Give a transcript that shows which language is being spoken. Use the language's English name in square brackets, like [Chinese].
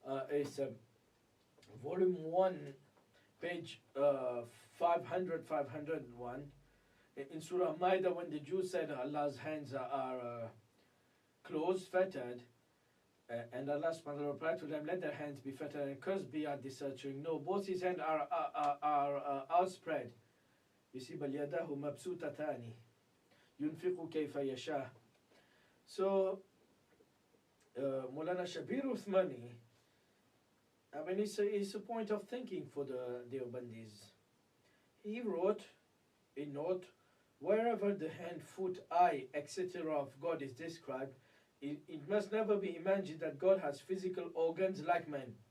[English] It's volume 1, page 501. In Surah Maida, when the Jews said Allah's hands are closed, fettered, and Allah subhanahu wa ta'ala replied to them, let their hands be fettered and cursed be at the searching. No, both his hands are outspread. You see, [Arabic] بَلْ يَدَاهُ مَبْسُوطَتَانِ يُنْفِقُ كَيْفَ يَشَاءُ. [English] So, Maulana Shabir Uthmani, I mean, it's a point of thinking for the Deobandis. He wrote a note, wherever the hand, foot, eye, etc. of God is described, it must never be imagined that God has physical organs like man.